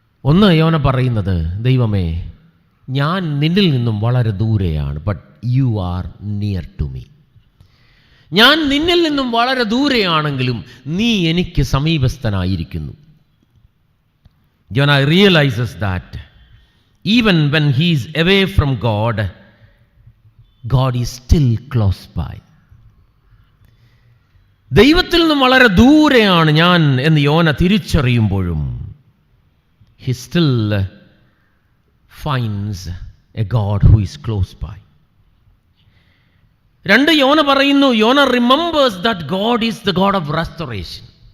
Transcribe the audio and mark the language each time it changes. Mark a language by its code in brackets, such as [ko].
[ml] ഒന്ന്, യോന പറയുന്നത്, ദൈവമേ, ഞാൻ നിന്നിൽ നിന്നും വളരെ ദൂരെയാണ്, [en] But you are near to me. [ml] ഞാൻ നിന്നിൽ നിന്നും വളരെ ദൂരെയാണെങ്കിലും നീ എനിക്ക് സമീപസ്ഥനായിരിക്കുന്നു. [en] Jonah realizes that even when he is away from God, God is still close by. [ml] ദൈവത്തിൽ നിന്നും വളരെ ദൂരെയാണ് ഞാൻ എന്ന് യോന തിരിച്ചറിയുമ്പോഴും [en] he still finds a God who is close by. [ml] രണ്ട്, യോന പറയുന്നു, [en] യോന remembers that God is the God of restoration.